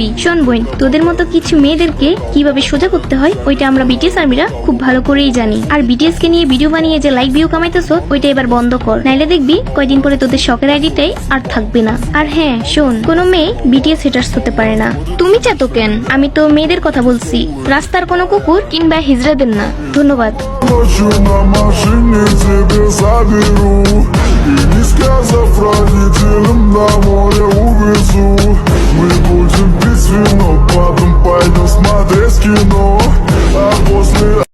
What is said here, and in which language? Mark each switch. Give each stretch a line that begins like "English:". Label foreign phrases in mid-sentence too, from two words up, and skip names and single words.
Bangla: শোন বোন, তোদের মতো কিছু মেয়েদেরকে কিভাবে সোজা করতে হয় ওইটা আমরা বিটিএস আর্মিরা খুব ভালো করেই জানি। আর বিটিএস কে নিয়ে ভিডিও বানিয়ে যে
English: like view
Bangla: কামাইতেছ ওইটা এবার বন্ধ কর, নাইলে দেখবি কয়দিন পরে তোদের শখের আইডিটাই আর থাকবে না। আর হ্যাঁ শোন, কোনো মেয়ে বিটিএস হেটার্স হতে পারে না। তুমি চাতো কেন? আমি তো মেয়েদের কথা বলছি, রাস্তার কোনো কুকুর কিংবা হিজড়াদের না। ধন্যবাদ।
Russian: Ночью на машине тебе заберу И не сказав родителям на море увезу Мы будем пить вино, потом пойдем смотреть кино А после